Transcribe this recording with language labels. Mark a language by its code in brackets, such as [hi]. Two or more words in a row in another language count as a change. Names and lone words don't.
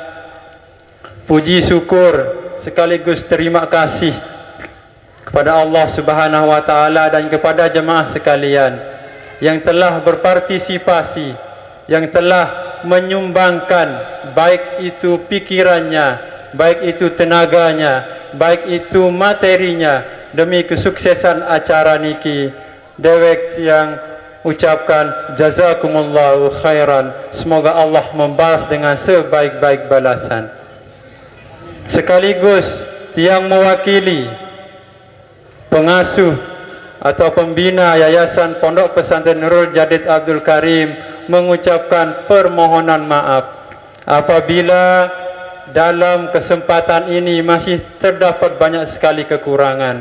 [id] puji syukur sekaligus terima kasih kepada [ar] الله سبحانه وتعالى [id] dan kepada jemaah sekalian yang telah berpartisipasi, yang telah menyumbangkan baik itu pikirannya, baik itu tenaganya, baik itu materinya demi kesuksesan acara niki. Dewek yang ucapkan [ar] جزاكم الله خيرا, [id] semoga Allah membalas dengan sebaik-baik balasan. Sekaligus yang mewakili pengasuh atau pembina Yayasan Pondok Pesantren Nurul Jadid Abdul Karim mengucapkan permohonan maaf apabila dalam kesempatan ini masih terdapat banyak sekali kekurangan.